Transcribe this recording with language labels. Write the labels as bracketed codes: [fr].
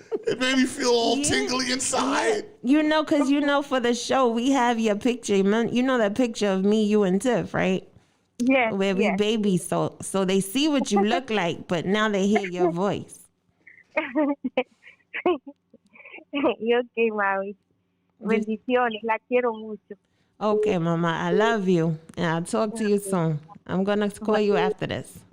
[en] It made me feel all tingly inside. Yeah. Because for the show, we have your picture. You know that picture of me, you, and Tiff, right? Yes. Where we babies, so they see what you look like, but now they hear your voice. [es] Yo que mami. Bendiciones, la quiero mucho. [en] Okay, Mama, I love you, and I'll talk to you soon. I'm gonna call you after this.